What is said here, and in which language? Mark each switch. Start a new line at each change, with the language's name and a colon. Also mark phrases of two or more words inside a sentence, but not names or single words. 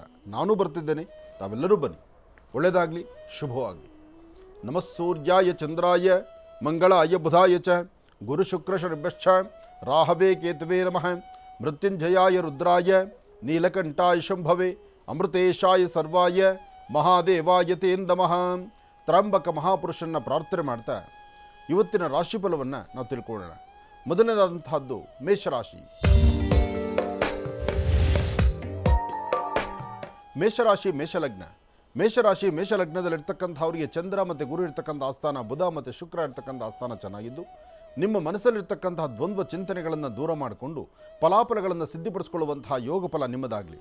Kannada: ನಾನು ಬರ್ತಿದ್ದೇನೆ, ತಾವೆಲ್ಲರೂ ಬನ್ನಿ. ಒಳ್ಳೆಯದಾಗಲಿ, ಶುಭವಾಗಲಿ.
Sanskrit: ನಮಃ ಸೂರ್ಯಾಯ ಚಂದ್ರಾಯ ಮಂಗಳಾಯ ಬುಧಾಯ ಚ ಗುರು ಶುಕ್ರ ಶನಿಭ್ಯಶ್ಚ ರಾಹವೇ ಕೇತುವೇ ನಮಃ. ಮೃತ್ಯುಂಜಯಾಯ ರುದ್ರಾಯ ನೀಲಕಂಠಾಯ ಶಂಭವೇ ಅಮೃತೇಶಾಯ ಸರ್ವಾಯ ಮಹಾದೇವಾಯ ತೇ ನಮಃ.
Kannada: ತ್ರಂಬಕ ಮಹಾಪುರುಷನ ಪ್ರಾರ್ಥನೆ ಮಾಡ್ತಾ ಇವತ್ತಿನ ರಾಶಿಫಲವನ್ನು ನಾವು ತಿಳ್ಕೊಳ್ಳೋಣ. ಮೊದಲನೇದಾದಂತಹದ್ದು ಮೇಷರಾಶಿ. ಮೇಷರಾಶಿ ಮೇಷಲಗ್ನದಲ್ಲಿರ್ತಕ್ಕಂಥವರಿಗೆ ಚಂದ್ರ ಮತ್ತು ಗುರು ಇರ್ತಕ್ಕಂಥ ಆಸ್ಥಾನ, ಬುಧ ಮತ್ತು ಶುಕ್ರ ಇರ್ತಕ್ಕಂಥ ಆಸ್ಥಾನ ಚೆನ್ನಾಗಿದ್ದು ನಿಮ್ಮ ಮನಸ್ಸಲ್ಲಿರ್ತಕ್ಕಂತಹ ದ್ವಂದ್ವ ಚಿಂತನೆಗಳನ್ನು ದೂರ ಮಾಡಿಕೊಂಡು ಫಲಾಫಲಗಳನ್ನು ಸಿದ್ಧಿಪಡಿಸಿಕೊಳ್ಳುವಂತಹ ಯೋಗ ಫಲ ನಿಮ್ಮದಾಗಲಿ.